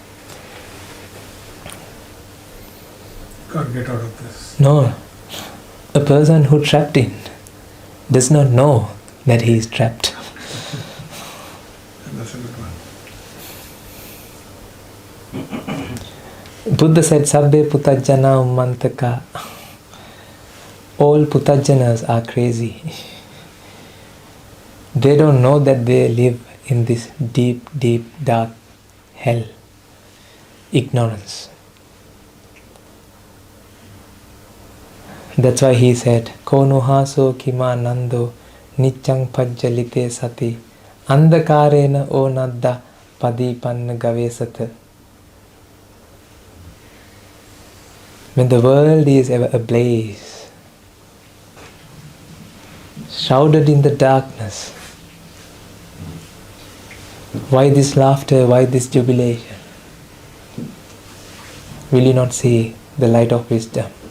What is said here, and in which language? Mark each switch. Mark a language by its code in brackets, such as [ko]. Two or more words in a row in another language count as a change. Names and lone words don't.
[en] Can't get out of this. No. A person who trapped in does not know that he is trapped. That's a good one. Buddha said, [pi] Sabbe putajjana ummantaka. [en] All putajjanas are crazy. They don't know that they live in this deep, deep, dark hell. Ignorance. That's why he said, [pi] Ko nuhaso kima nando niccang pajjalite sati andakarena o nadda padipanna gavesata. [en] When the world is ever ablaze, shrouded in the darkness, why this laughter, why this jubilation? Will you not see the light of wisdom?